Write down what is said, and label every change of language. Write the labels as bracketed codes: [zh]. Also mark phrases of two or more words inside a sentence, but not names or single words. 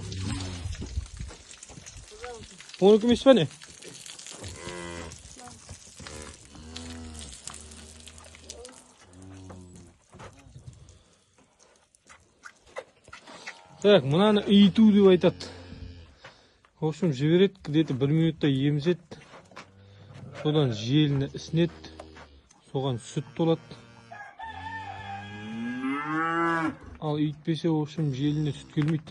[kk] Оны кім емес па не? Так, мынаны иіту деп айтады. [ru] В общем, [kk] жібереді, где-то 1 минутта емізеді. Содан желіні ісінеді. Соған сүт толады. Ал иітпесе, [ru] в общем, [kk] желіне сүт келмейді.